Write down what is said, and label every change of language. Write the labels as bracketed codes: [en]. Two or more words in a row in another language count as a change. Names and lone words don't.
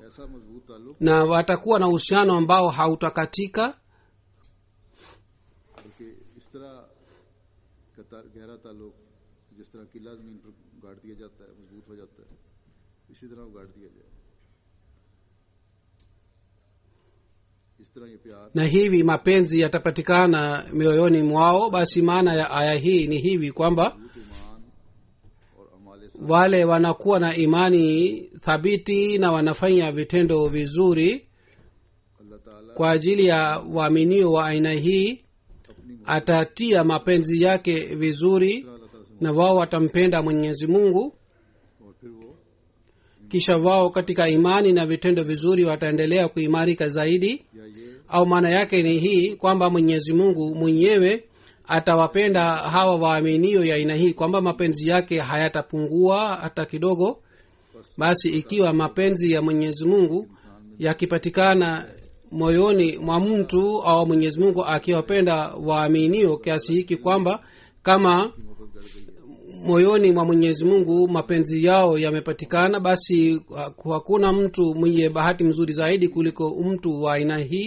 [ur] ایسا مضبوط تعلق [sw] na watakuwa na uhusiano ambao hautakatika. [ur] بلکہ اس طرح کا گہرا تعلق جس طرح کیلا زمین پر گاڑ دیا جاتا ہے مضبوط ہو جاتا ہے، اسی طرح وہ گاڑ دیا جائے. اس طرح یہ پیار [sw] Na hivi mapenzi yatapatikana mioyoni mwao. Basi maana ya aya hii ni hivi kwamba [ur] ایمان اور اعمال سے [sw] wale wanakuwa na imani thabiti na wanafanya vitendo vizuri [ur] اللہ تعالیٰ [sw] kwa ajili ya waaminio wa aina hii, [ur] अपनी [sw] atatia mapenzi yake vizuri [ur] اللہ تعالیٰ سے [sw] na wao watampenda mwenyezi mungu. [ur] اور پھر وہ [sw] Kisha wao katika imani na vitendo vizuri wataendelea kuimarika zaidi. [ur] یا یہ [sw] Au maana yake ni hii kwamba mwenyezi mungu mwenyewe atawapenda hawa waaminio ya aina hii, kwamba mapenzi yake hayatapungua hata kidogo. Basi ikiwa mapenzi ya mwenyezi mungu yakipatikana moyoni mwa mtu au mwenyezi mungu akiwapenda waaminio kiasi hiki kwamba kama moyoni mwa mwenyezi mungu mapenzi yao yamepatikana, basi hakuna mtu mwenye bahati mzuri zaidi kuliko mtu wa aina hii.